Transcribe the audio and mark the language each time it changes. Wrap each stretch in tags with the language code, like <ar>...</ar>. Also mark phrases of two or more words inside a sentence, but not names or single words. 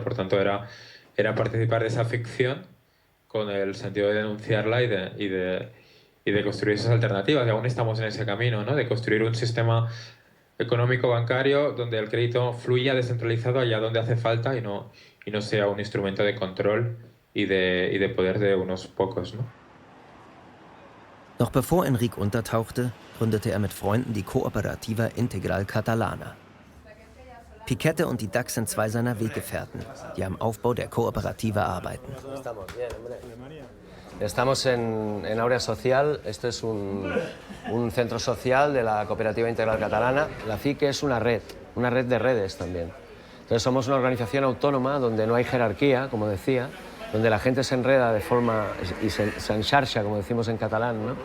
<es>Por tanto era participar de esa ficción con el sentido de denunciarla y de construir esas alternativas. Y aún estamos en ese camino, ¿no? De construir un sistema económico bancario donde el crédito fluya descentralizado allá donde hace falta y no sea un instrumento de control y de poder de unos pocos, ¿no?</es> <de>Noch bevor Enric untertauchte, gründete er mit Freunden die Cooperativa Integral Catalana. Piquete und die DAX sind 2 seiner Weggefährten, die am Aufbau der Kooperative arbeiten.</de> <es>Estamos en Áurea Social. Esto es un centro social de la Cooperativa Integral Catalana. La CIC es una red de redes también. Entonces somos una organización autónoma donde no hay jerarquía, como decía, donde la gente se enreda de forma, y se enxarxa, como decimos en catalán, ¿no?</es>